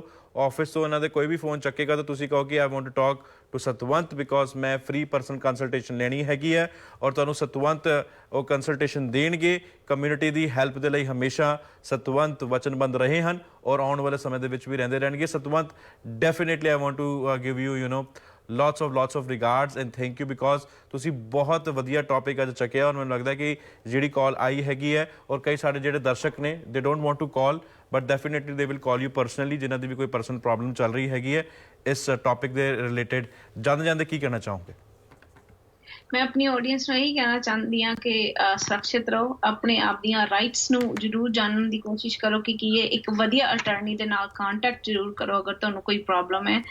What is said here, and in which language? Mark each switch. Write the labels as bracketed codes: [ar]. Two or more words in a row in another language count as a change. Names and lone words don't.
[pa] ਆਫਿਸ ਤੋਂ ਇਹਨਾਂ ਦੇ ਕੋਈ ਵੀ ਫੋਨ ਚੱਕੇਗਾ ਤਾਂ ਤੁਸੀਂ ਕਹੋ ਕਿ [en] I want to talk to Satwant because [pa] ਮੈਂ [en] free person consultation [pa] ਲੈਣੀ ਹੈਗੀ ਹੈ, ਔਰ ਤੁਹਾਨੂੰ ਸਤਵੰਤ ਉਹ ਕੰਸਲਟੇਸ਼ਨ ਦੇਣਗੇ। ਕਮਿਊਨਿਟੀ ਦੀ ਹੈਲਪ ਦੇ ਲਈ ਹਮੇਸ਼ਾ ਸਤਵੰਤ ਵਚਨਬੱਧ ਰਹੇ ਹਨ ਔਰ ਆਉਣ ਵਾਲੇ ਸਮੇਂ ਦੇ ਵਿੱਚ ਵੀ ਰਹਿੰਦੇ ਰਹਿਣਗੇ। ਸਤਵੰਤ, [en] definitely I want to give you lots of regards and thank you because [pa] ਤੁਸੀਂ ਬਹੁਤ ਵਧੀਆ ਟੌਪਿਕ ਅੱਜ ਚੱਕਿਆ ਔਰ ਮੈਨੂੰ ਲੱਗਦਾ ਕਿ ਜਿਹੜੀ ਕਾਲ ਆਈ ਹੈਗੀ ਹੈ ਔਰ ਕਈ ਸਾਡੇ ਜਿਹੜੇ ਦਰਸ਼ਕ ਨੇ [en] they don't want to call but definitely they will call you personally [pa] ਜਿਨ੍ਹਾਂ ਦੀ ਵੀ ਕੋਈ [en] personal problem [pa] ਚੱਲ ਰਹੀ ਹੈਗੀ ਹੈ ਇਸ ਟੌਪਿਕ ਦੇ ਰਿਲੇਟਡ। ਜਾਂਦੇ ਕੀ ਕਹਿਣਾ ਚਾਹੋਗੇ? ਮੈਂ ਆਪਣੀ ਆਡੀਅנס ਨੂੰ ਇਹੀ ਕਹਿਣਾ ਚਾਹੁੰਦੀ ਹਾਂ ਕਿ ਸੁਰੱਖਿਅਤ ਰਹੋ, ਆਪਣੇ ਆਪ ਦੀਆਂ ਰਾਈਟਸ ਨੂੰ ਜ਼ਰੂਰ ਜਾਣਨ ਦੀ ਕੋਸ਼ਿਸ਼ ਕਰੋ ਕਿ ਕੀ ਹੈ। ਇੱਕ ਵਧੀਆ ਅਟਾਰਨੀ ਦੇ ਨਾਲ ਕੰਟੈਕਟ ਜ਼ਰੂਰ ਕਰੋ ਅਗਰ ਤੁਹਾਨੂੰ ਕੋਈ ਪ੍ਰੋਬਲਮ ਹੈ।